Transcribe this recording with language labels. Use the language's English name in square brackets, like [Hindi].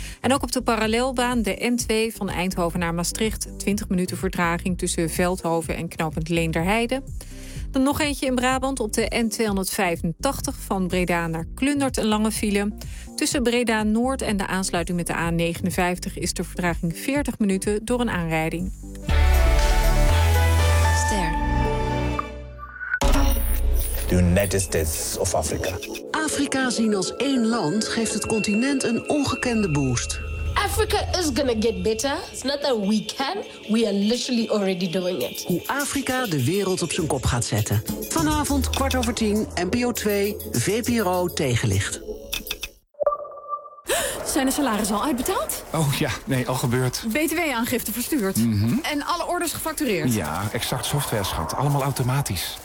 [Dutch] En ook op de parallelbaan, de N2 van Eindhoven naar Maastricht, 20 minuten vertraging tussen Veldhoven en knooppunt Leenderheide. Dan nog eentje in Brabant op de N285 van Breda naar Klundert, een lange file. Tussen Breda-Noord en de aansluiting met de A59 is de vertraging 40 minuten door een aanrijding. Ster. [English] The United States of Africa. [Dutch] Afrika zien als één land geeft het continent een ongekende boost. [English] Africa is gonna get better. It's not that we can, we are literally already doing it. [Dutch] Hoe Afrika de wereld op zijn kop gaat zetten. Vanavond 21:15, NPO 2, VPRO Tegenlicht. Zijn de salarissen al uitbetaald? Oh ja, nee, al gebeurd. BTW-aangifte verstuurd. Mm-hmm. En alle orders gefactureerd. Ja, Exact Software, schat. Allemaal automatisch.